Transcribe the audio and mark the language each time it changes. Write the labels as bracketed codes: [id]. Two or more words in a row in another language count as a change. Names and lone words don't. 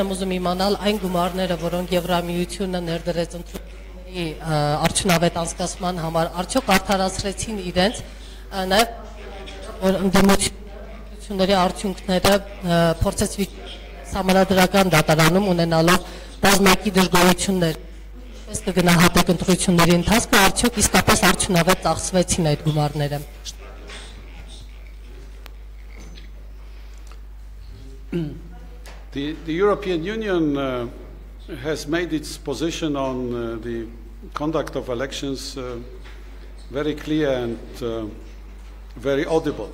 [hy] եմ ուզում իմանալ այն գումարները, որոնք Եվրամիությունը ներդրեց ընտրությունների արդյունավետ անցկացման համար, արդյոք արդարացրեցին իրենց, նաև որ ընդդիմությունների արդյունքները փորձեց Համանդրական դատարանում ունենալով բազմակի դժգոհություններ, պես կգնահատեք ընտրությունների ընթացքը, արդյոք իսկապես արդյունավետ ծախսվեցին այդ գումարները։ [en] The European Union has made its position on the conduct of elections very clear and very audible.